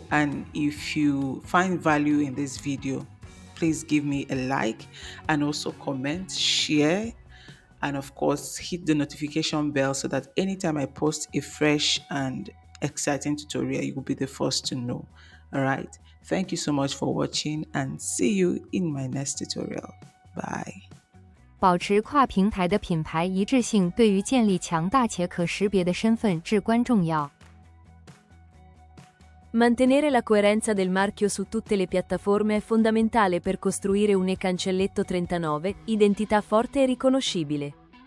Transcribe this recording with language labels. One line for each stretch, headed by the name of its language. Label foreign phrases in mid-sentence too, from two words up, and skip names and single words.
English: And if you find value in this video, please give me a like and also comment, share, and of course hit the notification bell so that anytime I post a fresh and exciting tutorial, you will be the first to know. All right, thank you so much for watching and see you in my next tutorial. Bye.
Chinese: 保持跨平台的品牌一致性对于建立强大且可识别的身份至关重要。
Italian: Mantenere la coerenza del marchio su tutte le piattaforme è fondamentale per costruire un e-cancelletto 39, identità forte e riconoscibile.